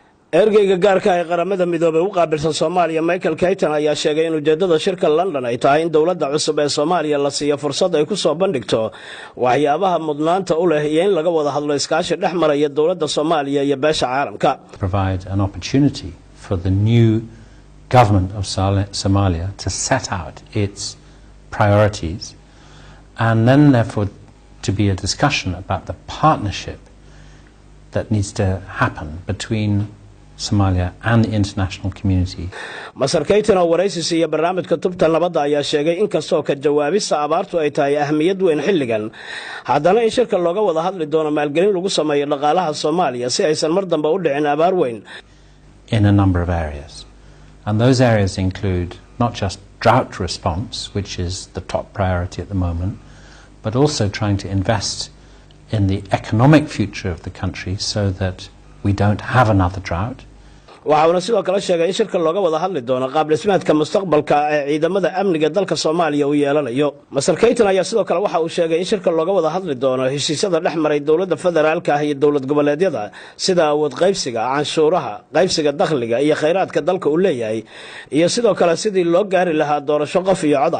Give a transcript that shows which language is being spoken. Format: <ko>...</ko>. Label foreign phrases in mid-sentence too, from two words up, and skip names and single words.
<so>ergeyga gaarka ee qaramada midoobay u qaabilsan Soomaaliya Michael Keaton ayaa sheegay in ujeedada shirka London ay tahay in dawladda cusub ee Soomaaliya la siiyo fursad ay ku soo bandhigto waxyaabaha mudnaanta u leh iyo in laga wada hadlo iskaashi dhexmaraya dawladda Soomaaliya iyo beesha caalamka.</so> <en>Provide an opportunity for the new government of Somalia to set out its priorities, and then therefore to be a discussion about the partnership that needs to happen between Somalia and the international community.</en> <so>Masar Keaton oo waraysi siiyay barnaamijka tubta nabadda ayaa sheegay in kastoo ka jawaabista abaartu ay tahay ahmiyad weyn xilligan, haddana in shirka looga wada hadli doono maalgelin lagu sameeyo dhaqaalaha Soomaaliya si aysan mar dambe u dhicin abaar weyn.</so> <en>In a number of areas. And those areas include not just drought response, which is the top priority at the moment, but also trying to invest in the economic future of the country so that we don't have another drought.</en> <so>Waxaana sidoo kale sheegay in shirka looga wada hadli doono qaab dhismeedka mustaqbalka ee ciidamada amniga dalka Soomaaliya uu yeelanayo. Masar Keaton ayaa sidoo kale waxa uu sheegay in shirka looga wada hadli doono heshiisyada dhexmaray dawladda federaalka ah iyo dawlad goboleedyada sida awood qaybsiga, canshuuraha, qaybsiga dakhliga iyo kheyraadka dalka uu leeyahay, iyo sidoo kale sidii loo gaari lahaa doorasho qof iyo cod.</so>